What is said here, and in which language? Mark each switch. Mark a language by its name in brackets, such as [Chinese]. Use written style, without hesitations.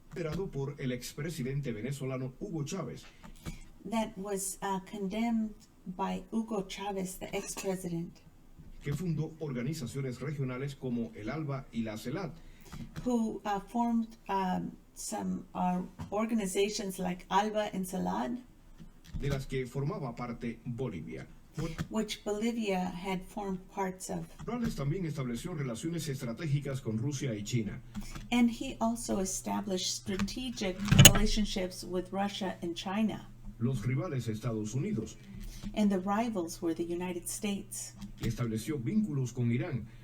[Spanish] liderado por el expresidente venezolano Hugo Chávez, [English] that was condemned by Hugo Chávez, the ex-president, [Spanish] que fundó organizaciones regionales como el ALBA y la CELAT, [English] who formed some organizations like ALBA and SALAD, [Spanish] de las que formaba parte Bolivia. [English] which Bolivia had formed parts of. [Spanish] Morales también estableció relaciones estratégicas con Rusia y China. [English] And he also established strategic relationships with Russia and China. [Spanish] Los rivales Estados Unidos. [English] And the rivals were the United States. [Spanish] Y estableció vínculos con Irán.